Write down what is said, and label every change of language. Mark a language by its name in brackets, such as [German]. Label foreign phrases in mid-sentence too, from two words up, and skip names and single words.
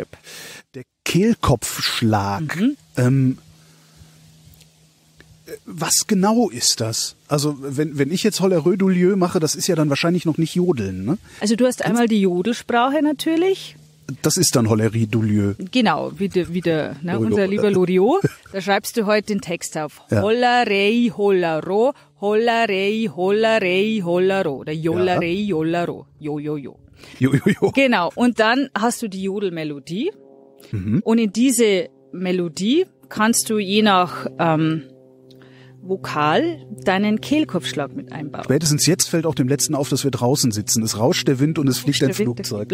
[German] Der Kehlkopfschlag, was genau ist das? Also wenn ich jetzt Hollerö du Lieu mache, das ist ja dann wahrscheinlich noch nicht Jodeln, ne? Also du hast einmal die Jodelsprache natürlich. Das ist dann Hollerie du Lieu. Genau, wieder unser lieber Loriot. Da schreibst du heute den Text auf. Ja. Hollerei, hollero, hollerei, hollerei, hollero. Oder jollerei, jollero. Jo, jo, jo. Jo, jo, jo. Genau, und dann hast du die Jodelmelodie. Mhm. Und in diese Melodie kannst du je nach Vokal deinen Kehlkopfschlag mit einbauen. Spätestens jetzt fällt auch dem Letzten auf, dass wir draußen sitzen. Es rauscht der Wind und es fliegt ein Flugzeug.